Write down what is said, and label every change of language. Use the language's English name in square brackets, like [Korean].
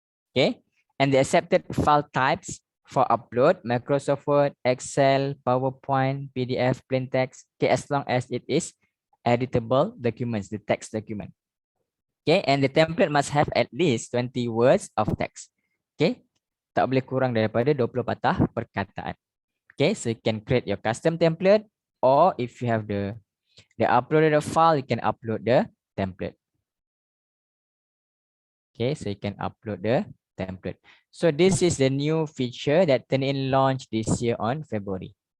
[English] Okay, and the accepted file types for upload: Microsoft Word, Excel, PowerPoint, PDF, plain text. Okay, as long as it is editable documents, the text document. Okay, and the template must have at least 20 words of text. [Malay] Okay, tak boleh kurang daripada 20 patah perkataan. [English] Okay, so you can create your custom template, or if you have the uploaded file, you can upload the template. Okay, so you can upload the template. So this is the new feature that Turnitin launched this year on February.